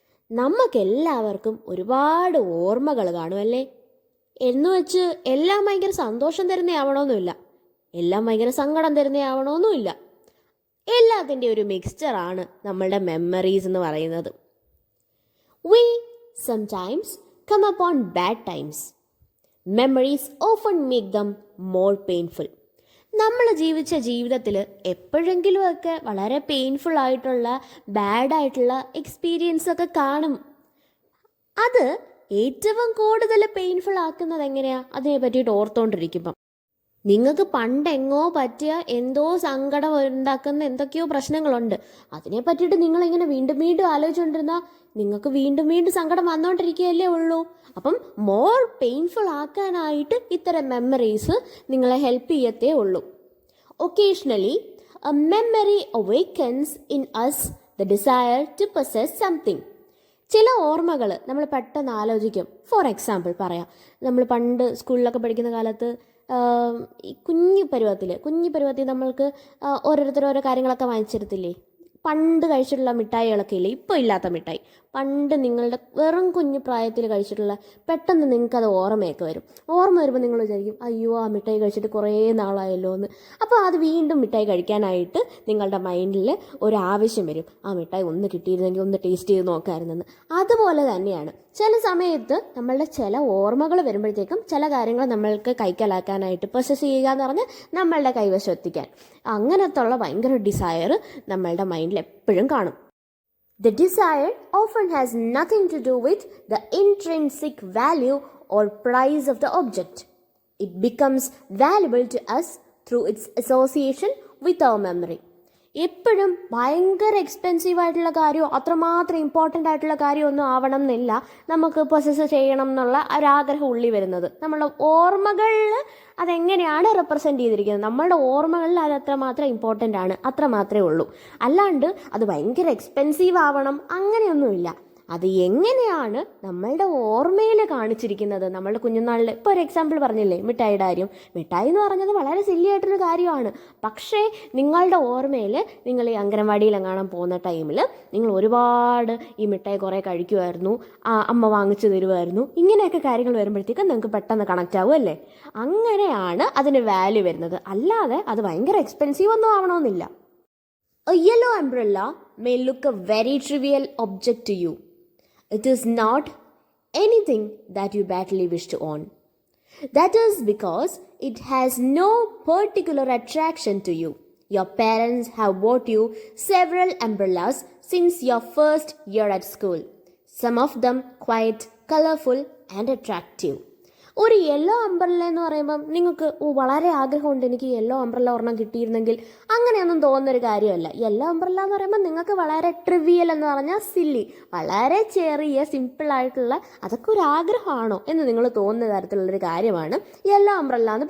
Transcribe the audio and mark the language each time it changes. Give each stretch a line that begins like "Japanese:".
Malayalam: നമുക്കെല്ലാവർക്കും ഒരുപാട് ഓർമ്മകൾ കാണുമല്ലേ? എന്ന് വെച്ച് എല്ലാം ഭയങ്കര സന്തോഷം തരുന്നതാവണമെന്നില്ല, എല്ലാം ഭയങ്കര സങ്കടം തരുന്നതാവണമെന്നുമില്ല. എല്ലാത്തിൻ്റെ ഒരു മിക്സ്ചറാണ് നമ്മളുടെ മെമ്മറീസ് എന്ന് പറയുന്നത്.
English: We sometimes come upon bad times. Memories often make them more painful.
Malayalam: നമ്മൾ ജീവിച്ച ജീവിതത്തിൽ എപ്പോഴെങ്കിലുമൊക്കെ വളരെ പെയിൻഫുൾ ആയിട്ടുള്ള ബാഡായിട്ടുള്ള എക്സ്പീരിയൻസ് ഒക്കെ കാണും. അത് ഏറ്റവും കൂടുതൽ പെയിൻഫുൾ ആക്കുന്നത് എങ്ങനെയാണ്? അതിനെ പറ്റിയിട്ട് ഓർത്തുകൊണ്ടിരിക്കുമ്പം നിങ്ങൾക്ക് പണ്ടെങ്ങോ പറ്റിയ എന്തോ സങ്കടം ഉണ്ടാക്കുന്ന എന്തൊക്കെയോ പ്രശ്നങ്ങളുണ്ട്. അതിനെ പറ്റിയിട്ട് നിങ്ങളിങ്ങനെ വീണ്ടും വീണ്ടും ആലോചിച്ചുകൊണ്ടിരുന്നാൽ നിങ്ങൾക്ക് വീണ്ടും വീണ്ടും സങ്കടം വന്നുകൊണ്ടിരിക്കുകയല്ലേ ഉള്ളൂ. അപ്പം മോർ പെയിൻഫുൾ ആക്കാനായിട്ട് ഇത്തരം മെമ്മറീസ് നിങ്ങളെ ഹെൽപ്പ് ചെയ്യത്തേ ഉള്ളൂ.
English: Occasionally a memory awakens in us the desire to possess something.
Malayalam: ചില ഓർമ്മകൾ നമ്മൾ പെട്ടെന്ന് ആലോചിക്കും. ഫോർ എക്സാമ്പിൾ പറയാം, നമ്മൾ പണ്ട് സ്കൂളിലൊക്കെ പഠിക്കുന്ന കാലത്ത് ഈ കുഞ്ഞു പരുവത്തിൽ നമ്മൾക്ക് ഓരോരുത്തർ ഓരോ കാര്യങ്ങളൊക്കെ വാങ്ങിച്ചിരുത്തില്ലേ? പണ്ട് കഴിച്ചിട്ടുള്ള മിഠായികളൊക്കെ ഇല്ലേ, ഇപ്പോൾ ഇല്ലാത്ത മിഠായി, പണ്ട് നിങ്ങളുടെ വെറും കുഞ്ഞു പ്രായത്തിൽ കഴിച്ചിട്ടുള്ള, പെട്ടെന്ന് നിങ്ങൾക്കത് ഓർമ്മയൊക്കെ വരും. ഓർമ്മ വരുമ്പോൾ നിങ്ങൾ വിചാരിക്കും, അയ്യോ ആ മിഠായി കഴിച്ചിട്ട് കുറേ നാളായല്ലോ എന്ന്. അപ്പോൾ അത് വീണ്ടും മിഠായി കഴിക്കാനായിട്ട് നിങ്ങളുടെ മൈൻഡിൽ ഒരു ആവശ്യം വരും, ആ മിഠായി ഒന്ന് കിട്ടിയിരുന്നെങ്കിൽ ഒന്ന് ടേസ്റ്റ് ചെയ്ത് നോക്കാമായിരുന്നെന്ന്. അതുപോലെ തന്നെയാണ് ചില സമയത്ത് നമ്മളുടെ ചില ഓർമ്മകൾ വരുമ്പോഴത്തേക്കും ചില കാര്യങ്ങൾ നമ്മൾക്ക് കൈക്കലാക്കാനായിട്ട് പ്രൊസസ് ചെയ്യുക എന്ന് പറഞ്ഞാൽ നമ്മളുടെ കൈവശം എത്തിക്കാൻ, അങ്ങനത്തുള്ള ഭയങ്കര ഡിസയർ നമ്മളുടെ മൈൻഡിൽ എപ്പോഴും കാണും.
English: The desire often has nothing to do with the intrinsic value or price of the object. It becomes valuable to us through its association with our memory.
Malayalam: എപ്പോഴും ഭയങ്കര എക്സ്പെൻസീവ് ആയിട്ടുള്ള കാര്യമോ അത്രമാത്രം ഇമ്പോർട്ടൻ്റ് ആയിട്ടുള്ള കാര്യമൊന്നും ആവണം എന്നില്ല നമുക്ക് പൊസസ് ചെയ്യണം എന്നുള്ള ഒരാഗ്രഹം ഉള്ളിൽ വരുന്നത്. നമ്മളുടെ ഓർമ്മകളിൽ അതെങ്ങനെയാണ് റെപ്രസെൻ്റ് ചെയ്തിരിക്കുന്നത്, നമ്മളുടെ ഓർമ്മകളിൽ അത് അത്രമാത്രം ഇമ്പോർട്ടൻ്റ് ആണ്, അത്ര മാത്രമേ ഉള്ളൂ. അല്ലാണ്ട് അത് ഭയങ്കര എക്സ്പെൻസീവ് ആവണം അങ്ങനെയൊന്നുമില്ല. അത് എങ്ങനെയാണ് നമ്മളുടെ ഓർമ്മയിൽ കാണിച്ചിരിക്കുന്നത്, നമ്മളുടെ കുഞ്ഞുനാളിൽ. ഇപ്പോൾ ഒരു എക്സാമ്പിൾ പറഞ്ഞില്ലേ, മിഠായിയുടെ കാര്യം. മിഠായി എന്ന് പറഞ്ഞത് വളരെ സില്ലി ആയിട്ടൊരു കാര്യമാണ്. പക്ഷേ നിങ്ങളുടെ ഓർമ്മയിൽ നിങ്ങൾ ഈ അംഗനവാടിയിലെങ്ങാനും പോകുന്ന ടൈമിൽ നിങ്ങൾ ഒരുപാട് ഈ മിഠായി കുറേ കഴിക്കുമായിരുന്നു, അമ്മ വാങ്ങിച്ചു തരുമായിരുന്നു, ഇങ്ങനെയൊക്കെ കാര്യങ്ങൾ വരുമ്പോഴത്തേക്കും നിങ്ങൾക്ക് പെട്ടെന്ന് കണക്റ്റ് ആവുമല്ലേ? അങ്ങനെയാണ് അതിന് വാല്യൂ വരുന്നത്. അല്ലാതെ അത് ഭയങ്കര എക്സ്പെൻസീവ് ഒന്നും ആവണമെന്നില്ല.
English: A yellow umbrella may look a very trivial object to you. It is not anything that you badly wish to own. That is because it has no particular attraction to you. Your parents have bought you several umbrellas since your first year at school. Some of them quite colorful and attractive.
Malayalam: ഒരു yellow umbrella എന്ന് പറയുമ്പം നിങ്ങൾക്ക് വളരെ ആഗ്രഹമുണ്ട്, എനിക്ക് yellow umbrella ഒരെണ്ണം കിട്ടിയിരുന്നെങ്കിൽ, അങ്ങനെയൊന്നും തോന്നുന്നൊരു കാര്യമല്ല. യെല്ലോ അംബ്രല്ല എന്ന് പറയുമ്പോൾ നിങ്ങൾക്ക് വളരെ ട്രിവിയൽ എന്ന് പറഞ്ഞാൽ സില്ലി, വളരെ ചെറിയ സിമ്പിളായിട്ടുള്ള, അതൊക്കെ ഒരു ആഗ്രഹമാണോ എന്ന് നിങ്ങൾ തോന്നുന്ന തരത്തിലുള്ളൊരു കാര്യമാണ് യെല്ലോ അംബ്രല്ല എന്ന്.